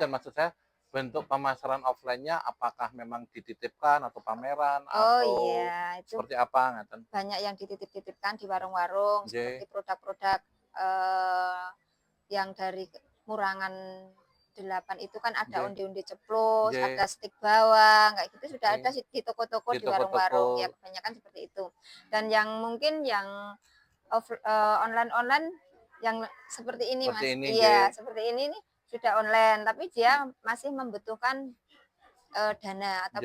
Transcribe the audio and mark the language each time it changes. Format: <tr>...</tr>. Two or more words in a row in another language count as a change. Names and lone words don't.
<id>betul, maksud saya bentuk pemasaran offline-nya apakah memang dititipkan atau pameran Oh atau iya, itu seperti apa ngaten? banyak yang dititip-titipkan di warung-warung Nggih, seperti produk-produk yang dari Murangan 8 itu kan ada nggih, onde-onde ceplos, nggih, ada stik bawang, kayak gitu sudah ada nggih. sih di toko-toko, Di di toko-toko warung-warung, ya kebanyakan seperti itu. Dan yang mungkin yang online-online yang seperti ini seperti Mas, ini, nggih. iya seperti ini nih sudah online, tapi dia masih membutuhkan dana atau</id>